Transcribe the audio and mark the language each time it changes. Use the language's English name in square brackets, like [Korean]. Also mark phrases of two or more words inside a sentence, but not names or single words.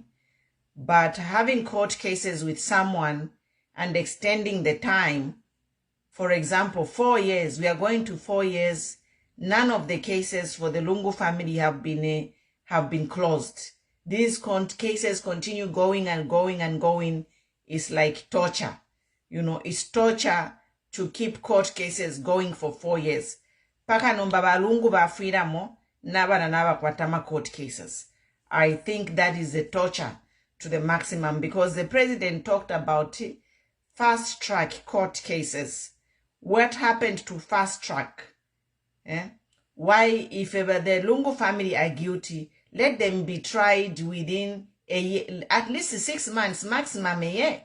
[English] But having court cases with someone and extending the time, for example, 4 years, we are going to 4 years. None of the cases for the Lungu family have been closed. These cases continue going and going and going. It's like torture. You know, it's torture to keep court cases going for 4 years. [Bemba] Paka nomba balungu ba freedom naba kwatama [English] court cases. I think that is a torture to the maximum, because the president talked about fast track court cases. What happened to fast track? Why, if ever the Lungu family are guilty, let them be tried within a year, at least 6 months, maximum a year.